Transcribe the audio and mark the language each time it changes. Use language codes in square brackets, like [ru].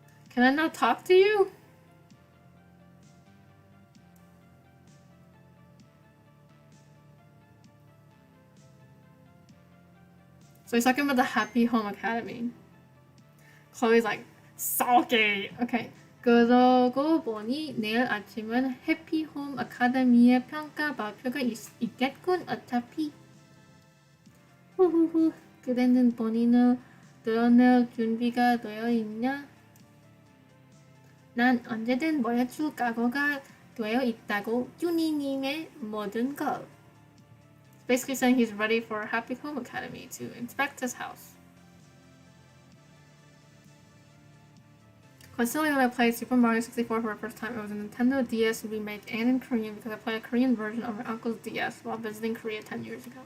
[en] Can I not talk to you? So he's talking about the Happy Home Academy. Chloe's like, sulky. Okay. [ko] 그러고 보니 내일 아침은 해피홈 아카데미의 평가 발표가 있겠군 어차피. 후후후. 그대는 본인을 드러낼 준비가 되어 있냐? 난 언제든 보여줄 각오가 되어 있다고 주니님의 모든 것. [en] Basically saying he's ready for Happy Home Academy to inspect his house. Coincidentally, when I played Super Mario 64 for the first time, it was a Nintendo DS remake and in Korean because I played a Korean version on my uncle's DS while visiting Korea 10 years ago.